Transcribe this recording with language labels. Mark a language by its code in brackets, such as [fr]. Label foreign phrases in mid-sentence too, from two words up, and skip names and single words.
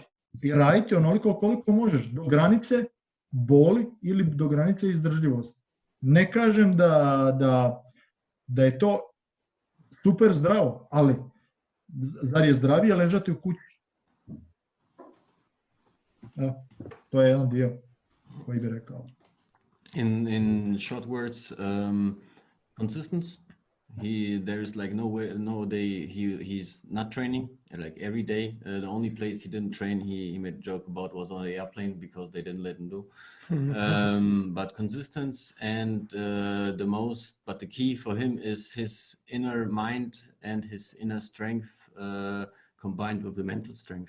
[hr] I raditi onoliko koliko možeš, do granice boli ili do granice izdržljivosti. Ne kažem da je to super zdravo, ali zar je zdravije ležati u kući? To je jedan dio koji bih rekao. [en] In short words, consistency. There is like no day he's not training. Like every day, the only place he didn't train, he made a joke about, was on the airplane because they didn't let him do. But consistency and but the key for him is his inner mind and his inner strength combined with the mental strength.